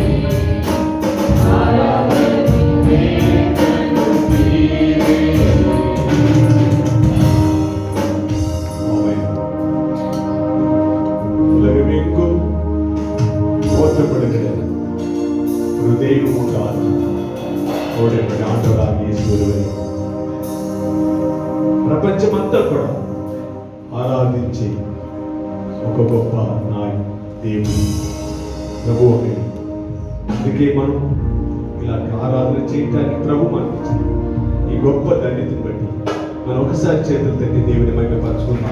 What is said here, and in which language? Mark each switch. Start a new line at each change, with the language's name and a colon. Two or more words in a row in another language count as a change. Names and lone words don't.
Tamil: ஆராதனை மேய்ப்பன் நீரே. ஆமென். உலகமெங்கும் போற்றப்படுகிற ஒரு தெய்வம் உண்டார். அவருடைய ஆண்டவராக இயேசு ஒருவரே.
Telugu: ప్రపంచమంతా కూడా ఆరాధించే ఒక గొప్ప నాయ దేవుడు ప్రభు ఒకటి. అందుకే మనం ఇలాంటి ఆరాధన చేయటానికి ప్రభు మనకి ఇచ్చాడు. ఈ గొప్ప ధన్యతను బట్టి మనం ఒకసారి చేతులు తట్టి దేవుని మహిమపరచుకుందాం.